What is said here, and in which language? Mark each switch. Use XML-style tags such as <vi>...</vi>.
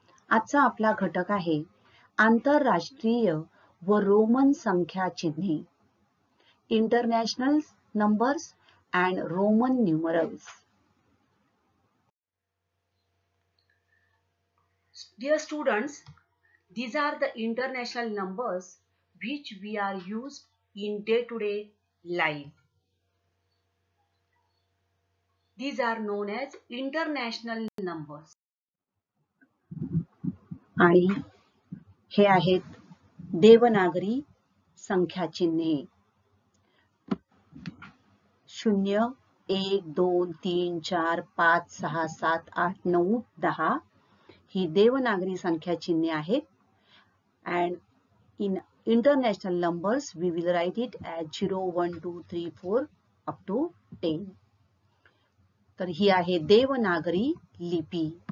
<mr>आजचा आपला घटक आहे आंतरराष्ट्रीय व रोमन संख्या चिन्हे,</mr> <en>International numbers and Roman numerals. Dear students, these are the international numbers which we are used in day-to-day life. These are known as international numbers.</en> <mr>आणि हे आहेत देवनागरी संख्या चिन्हे। 0 1 2 3 4 5 6 7 8 9 10 ही देवनागरी संख्या चिन्हे आहेत।</mr> <en>and in international numbers we will write it as 0 1 2 3 4 up to 10।</en> <mr>तर ही आहे देवनागरी लिपी।</mr>